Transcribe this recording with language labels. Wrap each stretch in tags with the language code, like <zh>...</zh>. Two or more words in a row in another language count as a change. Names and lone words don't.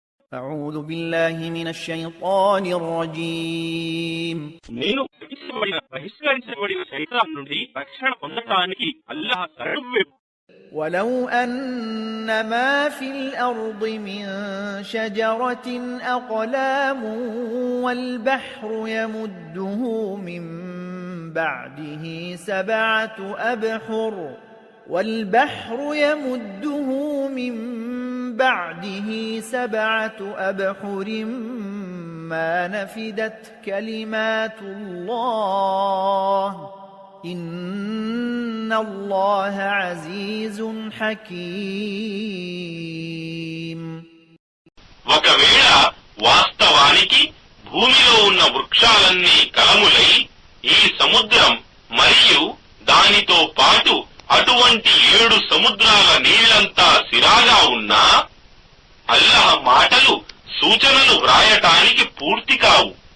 <ar>أعوذ بالله من الشيطان الرجيم</ar> <te>నేను బహిష్కరించబడిన శైతాన్ నుండి రక్షణ పొందటానికి అల్లాహ్ శరణు.</te> <ar>ولو أن ما في الأرض من شجرة أقلام والبحر يمده من بعده سبعة أبحر ما نفدت كلمات الله إن الله عزيز حكيم.</ar> <te>ఒకవేళ వాస్తవానికి భూమిలో ఉన్న వృక్షాలన్నీ కలములై ఈ సముద్రం మరియు దానితో పాటు అటువంటి 7 సముద్రాల నీళ్లంతా సిరాగా ఉన్నా అల్లాహ్ మాటలు సూచనలు వ్రాయటానికి పూర్తి కావు.</te>